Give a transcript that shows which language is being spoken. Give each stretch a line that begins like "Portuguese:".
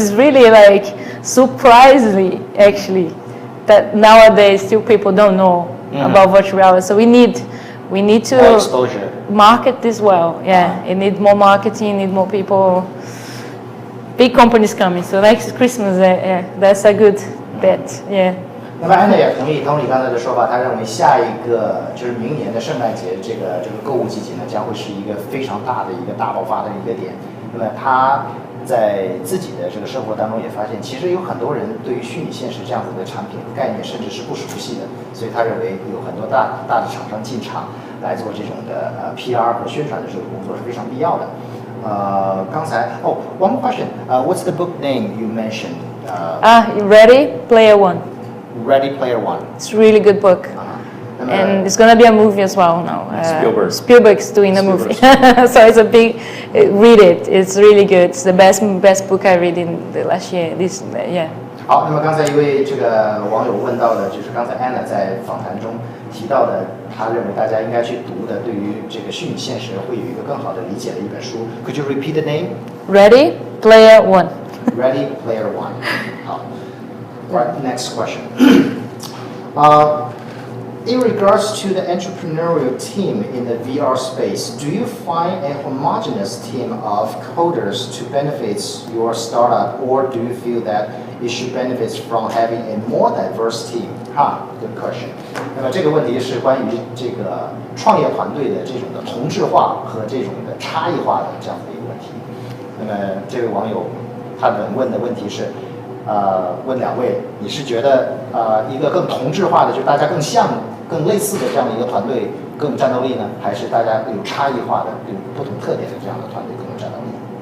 English: It's really like surprisingly, actually, that nowadays still people don't know about virtual reality. So we need to more exposure. Market this well. Yeah, it needs more marketing, need more people. Big companies coming. So next Christmas, that's a good bet. Yeah.
Chinese: 那么安娜也同意Tony刚才的说法，他认为下一个就是明年的圣诞节这个购物季节呢，将会是一个非常大的一个大爆发的一个点。那么他在自己的这个生活当中也发现，其实有很多人对于虚拟现实这样子的产品概念甚至是不熟悉的，所以他认为有很多大的厂商进场来做这种的PR 和宣传的这个工作是非常必要的。刚才
English: one more question. What's the book name you mentioned? Ready Player One. Ready Player One. It's a really good book. And it's going to be a movie as well now. Spielberg's doing the movie. So it's a big, read it. It's really good. It's the best book I read in the last year. Yeah.
Chinese: 好，那么刚才一位这个网友问到的，就是刚才 Anna 在访谈中提到的，他认为大家应该去读的，对于这个虚拟现实会有一个更好的理解的一本书。
English: Could you repeat the name? Ready Player One. Ready Player One. 好。Right, next question. In regards to the entrepreneurial team in the VR space, do you find a homogeneous team of coders to benefit your startup, or do you feel that it should benefit from having a more diverse team? Good question.
Chinese: 那么这个问题是关于这个创业团队的这种的同质化和这种的差异化的这样的一个问题。那么这位网友他问的问题是。问两位，你是觉得一个更同质化的，就大家更像、更类似的这样的一个团队更有战斗力呢，还是大家有差异化的、有不同特点的这样的团队更有战斗力？